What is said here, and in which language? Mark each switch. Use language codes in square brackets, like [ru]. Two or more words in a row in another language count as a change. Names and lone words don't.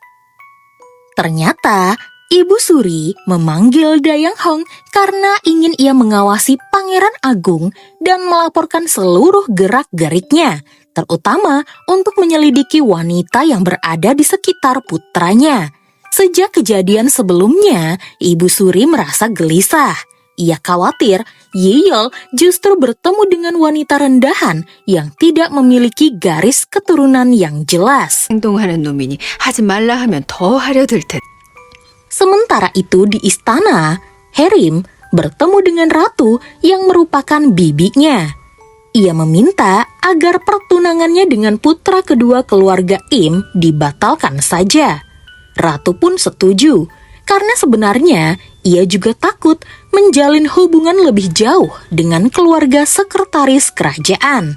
[id] Ternyata, Ibu Suri memanggil Dayang Hong karena ingin ia mengawasi Pangeran Agung dan melaporkan seluruh gerak-geriknya, terutama untuk menyelidiki wanita yang berada di sekitar putranya. Sejak kejadian sebelumnya, Ibu Suri merasa gelisah. Ia khawatir Yiyol justru bertemu dengan wanita rendahan yang tidak memiliki garis keturunan yang jelas. [ko] 행동하는 놈이니 하지 말라 하면 더 하려 들 텐데. [id] Sementara itu di istana, Herim bertemu dengan ratu yang merupakan bibinya. Ia meminta agar pertunangannya dengan putra kedua keluarga Im dibatalkan saja. Ratu pun setuju, karena sebenarnya ia juga takut menjalin hubungan lebih jauh dengan keluarga sekretaris kerajaan.